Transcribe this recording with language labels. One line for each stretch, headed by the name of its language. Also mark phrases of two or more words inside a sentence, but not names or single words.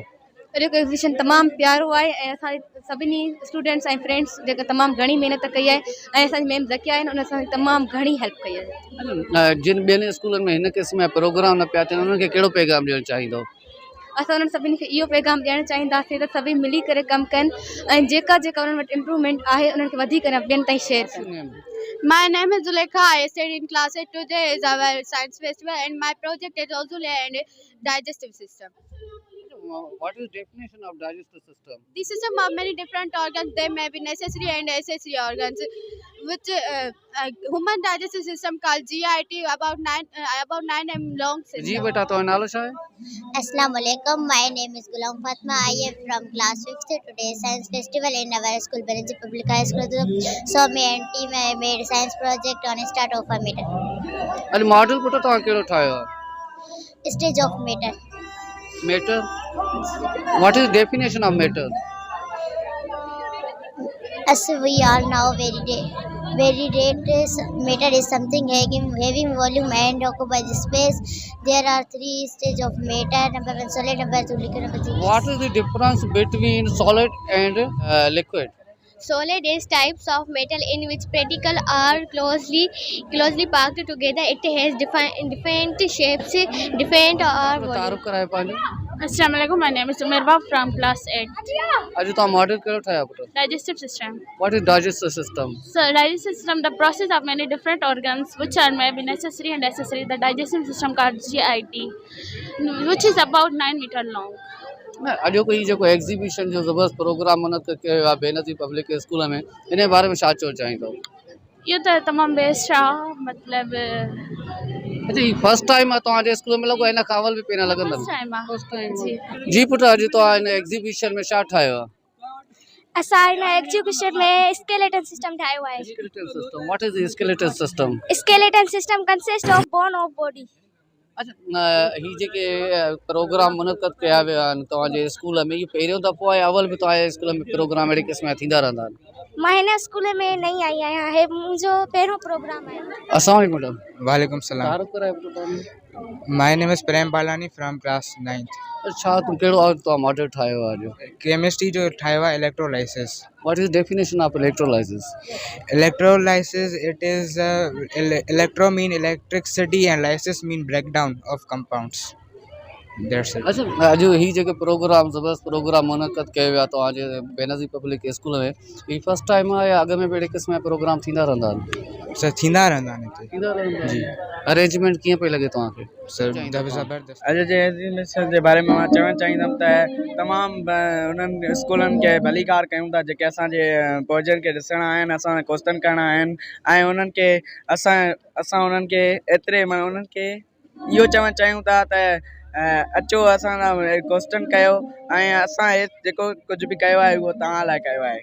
Sindhi: अॼु एग्ज़िबिशन तमामु प्यारो आहे ऐं असां सभिनी स्टूडेंट्स ऐं फ्रेंड्स जेका तमामु घणी महिनत कई आहे ऐं असांजी मैम ज़किया आहिनि उन असांजी तमामु घणी हेल्प कई आहे। जिन ॿियनि स्कूलनि में हिन क़िस्म जा प्रोग्राम न पिया थियनि उन्हनि खे कहिड़ो पैगाम ॾियणु चाहींदो? असां उन्हनि सभिनी खे इहो पैगाम ॾियणु चाहींदासीं त सभई मिली करे कमु कनि ऐं जेका उन्हनि वटि इम्प्रूवमेंट आहे उन्हनि खे वधीक ॿियनि ताईं शेयर कनि।
English: My name is Zulekha. I study in class 8. Today is our science festival and my project is also and digestive system. What is definition of digestive system? The system of many different organs. They may be necessary and accessory organs, which human digestive system called GIT about 9 m long system.
Sindhi: जी बेटा, तो नालो छा है?
Arabic: السلام عليكم.
English: My name is Gulam Fatma. I am from class 5th. Today is science festival in our school, Benazir Public High School. So me and team made science project on a start of a meter.
Sindhi: अॼु मॉडल पुट तव्हां कहिड़ो ठाहियो आहे?
English: Stage of meter. Matter? What is definition of matter? As we all know, very matter is something having volume and occupies the space. There are 3 stages of matter: number 1 solid, number 2 liquid, number 3 gas. What is the difference between solid and liquid? Solid is types of metal in which particles are closely packed together. It has different shapes, different or
Sindhi: तारुफ करायो पंहिंजो।
Arabic: Assalamualaikum.
English: My name is Umerba from class 8.
Sindhi: अॼु तव्हां मॉडल कहिड़ो ठाहियो पुट?
English: Digestive system. What is digestive system? So digestive system, the process of many different organs which are may be necessary and accessory. The digestive system called GIT, which is about 9 meter long.
Sindhi: अॼु को जेको एग्ज़िबिशन जो ज़बरदस्त प्रोग्राम मुनक़िद कयो आहे बेनज़ीर पब्लिक स्कूल में, इन बारे में छा चवणु चाहींदो? इहो त तमामु बेस्ट आहे, मतिलबु अच्छा ही
English: first time
Sindhi: आहे तव्हांजे स्कूल में? लॻो हिन खां अवल बि पहिरियां लॻंदो?
English: first time जी।
Sindhi: जी पुट, अॼु तव्हां हिन एग्ज़िबिशन में छा ठाहियो आहे? असां हिन एग्जीक्यूशन में
English: skeleton system
Sindhi: ठाहियो आहे।
English: Skeleton system, what is the skeleton system? Skeleton system consist of bone of body.
Sindhi: अच्छा ही जेके प्रोग्राम मुनक़िद कया विया आहिनि तव्हांजे स्कूल में, इहो पहिरियों दफ़ो आहे अवल बि तव्हांजे स्कूल में प्रोग्राम अहिड़े क़िस्म जा थींदा रहंदा आहिनि? मां हिन स्कूल में नई आई आहियां, हे मुंहिंजो पहिरियों प्रोग्राम आहे।
Arabic: السلام عليكم मैडम। وعليكم السلام.
Sindhi: तारुफ करायो पुट तव्हां।
English: My name is Prem Balani from class 9th.
Sindhi: अच्छा तुम कहिड़ो तव्हां मॉडल ठाहियो आहे अॼु? केमिस्ट्री जो ठाहियो आहे इलेक्ट्रोलाइसिस।
English: What is definition of electrolysis? Electrolysis, it is electro mean electricity and lysis mean breakdown of compounds. That's it.
Sindhi: अच्छा अॼु ही जेके प्रोग्राम ज़बरदस्त प्रोग्राम मुनक़िद कयो विया तव्हांजे बेनज़ीर पब्लिक स्कूल में, ही
English: first time
Sindhi: आहे या अॻ में बि अहिड़े क़िस्म जा प्रोग्राम थींदा रहंदा आहिनि? सर थींदा रहंदा आहिनि हिते। थींदा रहंदा जी। अरेंजमेंट कीअं पई लॻे तव्हांखे? सर ज़बरदस्त। अॼु जे एग्ज़िबिशन जे बारे में मां चवणु चाहींदुमि त तमामु उन्हनि स्कूलनि खे भलीकार कयूं था जेके असांजे प्रोजेक्ट खे ॾिसणा आहिनि, असां क्वेश्चन करणा आहिनि ऐं उन्हनि खे असां उन्हनि खे एतिरे उन्हनि खे इहो चवणु चाहियूं था त अचो असां क्वेश्चन कयो ऐं असां जेको कुझु बि कयो आहे उहो तव्हां लाइ कयो आहे।